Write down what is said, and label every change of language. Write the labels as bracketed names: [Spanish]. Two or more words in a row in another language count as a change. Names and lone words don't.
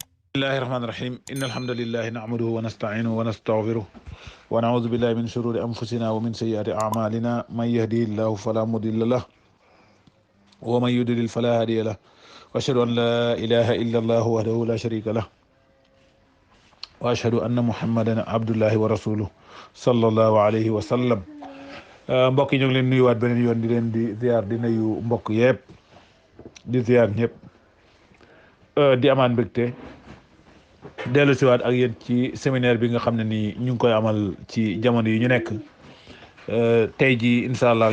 [Arabic] بسم الله الرحمن الرحيم إن الحمد لله نعمده ونستعينه ونستغفره ونعوذ بالله من شرور أنفسنا ومن سيئات أعمالنا من يهدي الله فلا مضل له ومن يضلل فلا هادي له وأشهد أن لا إله إلا الله وحده لا شريك له وأشهد أن محمدا عبد الله ورسوله صلى الله عليه وسلم [Wolof] mbokk yi ñu ngi leen nuyuwaat beneen yoon di leen di ziar di nuyu mbokk yëpp di ziar ñëpp di amaan mbégte dellu siwaat ak yéen ci séminaire bi nga xam ne nii ñu ngi koy amal ci jamono yi ñu nekk tey ji [Arabic] إن شاء الله